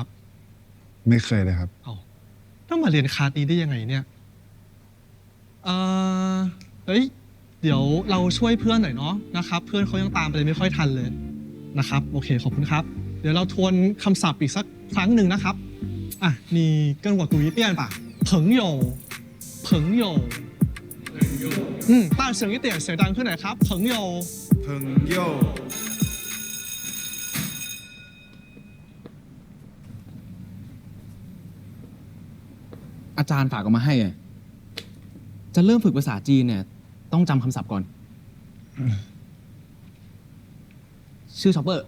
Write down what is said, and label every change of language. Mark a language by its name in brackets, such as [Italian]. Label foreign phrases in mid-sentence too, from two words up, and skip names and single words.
[Thai] ไม่เคยเลยครับ ต้องมาเรียนคลาสนี้ได้ยังไงเนี่ยเฮ้ย เดี๋ยวเราช่วยเพื่อนหน่อยเนาะนะครับ เพื่อนเขายังตามไปไม่ค่อยทันเลยนะครับ โอเค ขอบคุณครับ เดี๋ยวเราทวนคำศัพท์อีกสักครั้งหนึ่งนะครับ [Chinese] 你跟我读一遍吧朋友朋友大声一点 [Thai] เสียงดังขึ้นหน่อยครับ [Chinese] 朋友朋友 [Thai] อาจารย์ฝากเอามาให้อะจะเริ่มฝึกภาษาจีนเนี่ย ต้องจำคำศัพท์ก่อน ชื่อชอปเปอร์